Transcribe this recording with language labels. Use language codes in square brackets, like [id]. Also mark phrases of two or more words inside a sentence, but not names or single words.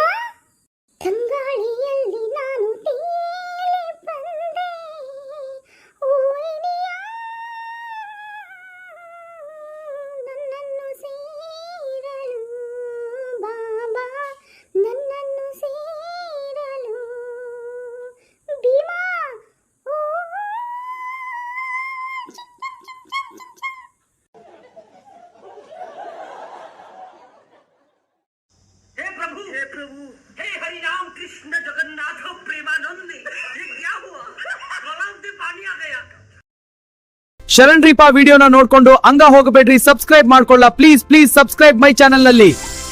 [kn] ತಂಗಾಳಿಯಲ್ಲಿ ನಾನು ತೇಲಿ ಬಂದೆ, ಓ ಇನಿಯ, ನನ್ನನ್ನು ಸೇರಲು ಬಾಬಾ, ನನ್ನನ್ನು ಸೇರಲು ಭೀಮಾ. ಓ [hi] हे प्रभु, हे हरि राम कृष्ण जगन्नाथ प्रेमानंद, ये क्या हुआ? गलाव से पानी आ गया. [kn] ಶರಣ್ ರೀಪಾ ವಿಡಿಯೋನ ನೋಡ್ಕೊಂಡು ಹಂಗ ಹೋಗಬೇಡ್ರಿ, ಸಬ್ಸ್ಕ್ರೈಬ್ ಮಾಡ್ಕೊಳ್ಳ ಪ್ಲೀಸ್. [en] subscribe my channel [kn] ನಲ್ಲಿ.